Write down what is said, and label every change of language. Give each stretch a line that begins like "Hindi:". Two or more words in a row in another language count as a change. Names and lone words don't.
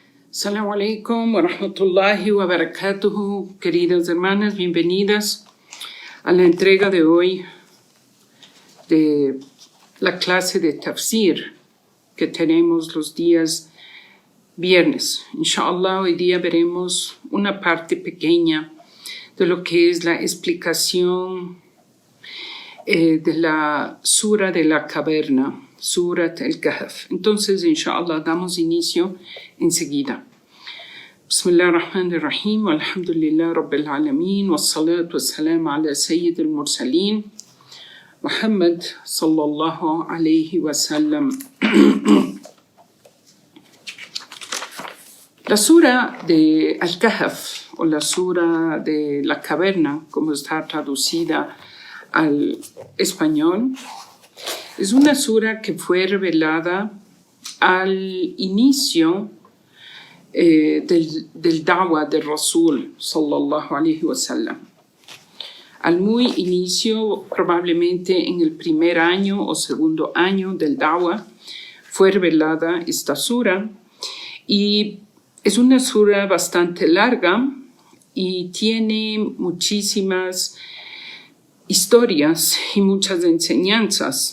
Arabic: السلام عليكم ورحمة الله وبركاته,
Spanish: queridas hermanas, bienvenidas a la entrega de hoy de la clase de tafsir que tenemos los días viernes. Inshallah, hoy día veremos una parte pequeña de lo que es la explicación de la sura de la caverna, Surat al-Kahf. Entonces, inshallah, damos inicio enseguida.
Arabic: بسم الله الرحمن الرحيم، الحمد لله رب العالمين، والصلاة والسلام على سيد المرسلين، محمد صلى الله عليه وسلم.
Spanish: La sura de al-Kahf, o la sura de la caverna, como está traducida al español, es una sura que fue revelada al inicio del da'wah del
Arabic: رسول صلى الله عليه وسلم.
Spanish: Al muy inicio, probablemente en el primer año o segundo año del da'wah, fue revelada esta sura, y es una sura bastante larga y tiene muchísimas historias y muchas enseñanzas.